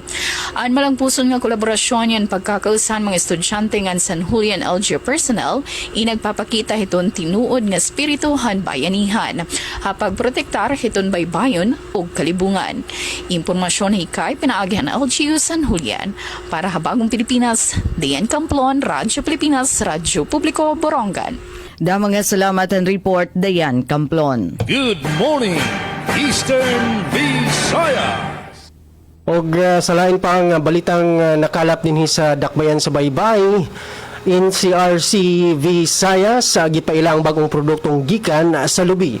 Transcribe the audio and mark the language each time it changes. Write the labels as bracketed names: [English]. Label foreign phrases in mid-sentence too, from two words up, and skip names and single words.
[Waray] Ang malangpuson nga kolaborasyon yan pagkakausan mga estudyante nga San Julian LGU personnel inagpapakita iton tinuod nga spiritu han bayanihan ha pagprotektar iton baybayon ug kalibungan. Impormasyon hikay pinaagihan LGU San Julian. Para Habagong Pilipinas, Dian Kamplon, Radyo Pilipinas, Radyo Publiko, Borongan. Damang nga salamat ang report, Dian Kamplon. [English] Good morning, Eastern Visayas. [Cebuano] Og sa lain pang balitang nakalap dinhi sa dakbayan sa baybay, NCRC Visayas gipaila ang bagong produktong gikan sa lubi.